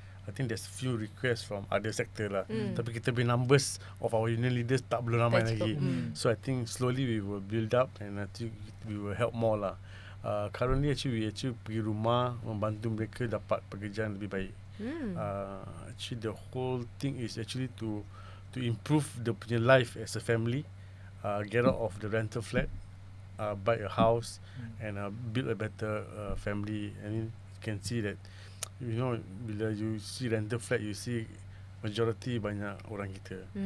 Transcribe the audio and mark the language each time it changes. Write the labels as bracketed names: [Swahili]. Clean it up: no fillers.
[English] I think there's few requests from other sector lah. [Malay] Tapi kita punya [English] numbers of our union leaders [Malay] tak belum ramai lagi. [English] So I think slowly we will build up and I think we will help more lah. Currently actually we [Malay] pergi rumah membantu mereka dapat pekerjaan lebih baik. [English] Actually the whole thing is actually to improve the punya life as a family, get out of the rental flat, buy a house and build a better family. I mean you can see that, you know, bila you see rental flat, you see majority [Malay] banyak orang kita.